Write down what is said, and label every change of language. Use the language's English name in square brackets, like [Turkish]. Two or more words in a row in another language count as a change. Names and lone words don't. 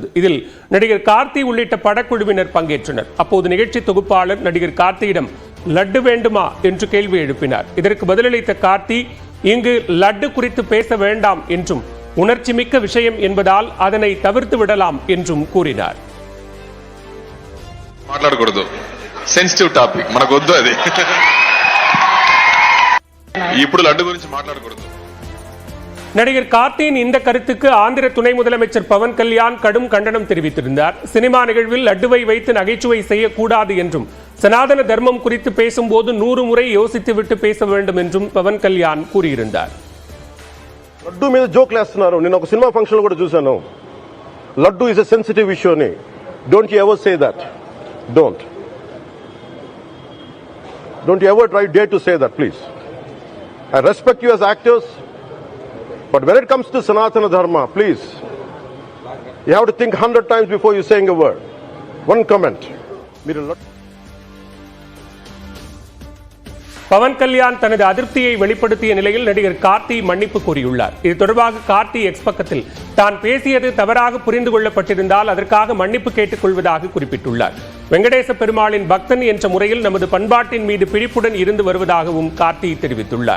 [Tamil] இதில் நடிகர் கார்த்தி உள்ளிட்ட படக்குழுவினர் பங்கேற்றனர். அப்போது நிகழ்ச்சி தொகுப்பாளர் நடிகர் கார்த்தியிடம் லட்டு வேண்டுமா என்று கேள்வி எழுப்பினார். இதற்கு பதிலளித்த கார்த்தி, இங்கு லட்டு குறித்து பேச வேண்டாம் என்றும் உணர்ச்சி மிக்க விஷயம் என்பதால் அதனை தவிர்த்து விடலாம் என்றும் கூறினார். [English] sensitive topic [Telugu] మనకు వద్దు, అది ఇప్పుడు లడ్డు గురించి మాట్లాడకూడదు. [Tamil] நடிகர் கார்த்தியின் இந்த கருத்துக்கு ஆந்திர துணை முதலமைச்சர் பவன் கல்யாண் கடும் கண்டனம் தெரிவித்திருந்தார். சினிமா நிகழ்வில் லட்டுவை வைத்து நகைச்சுவை செய்யக்கூடாது என்றும், சனாதன தர்மம் குறித்து பேசும்போது 100 முறை யோசித்துவிட்டு பேச வேண்டும் என்றும் பவன் கல்யாண் கூறியிருந்தார். [Telugu] లడ్డు మీద జోక్లు వేస్తున్నారు. నేను ఒక [English] cinema function [Telugu] కూడా చూశాను. [English] laddu is a sensitive issue అని. don't you ever say that. Don't you ever dare to say that, please. I respect you as actors, but when it comes to Sanatana Dharma, please, you have to think 100 times before you saying a word. One comment. [Tamil] பவன் கல்யாண் தனது அதிருப்தியை வெளிப்படுத்திய நிலையில் நடிகர் கார்த்தி மன்னிப்பு கோரியுள்ளார். இது தொடர்பாக கார்த்தி எக்ஸ் பக்கத்தில் தான் பேசியது தவறாக புரிந்து கொள்ளப்பட்டிருந்தால் அதற்காக மன்னிப்பு கேட்டுக் கொள்வதாக குறிப்பிட்டுள்ளார். வெங்கடேச பெருமாளின் பக்தன் என்ற முறையில் நமது பண்பாட்டின் மீது பிடிப்புடன் இருந்து வருவதாகவும் கார்த்தி தெரிவித்துள்ளார்.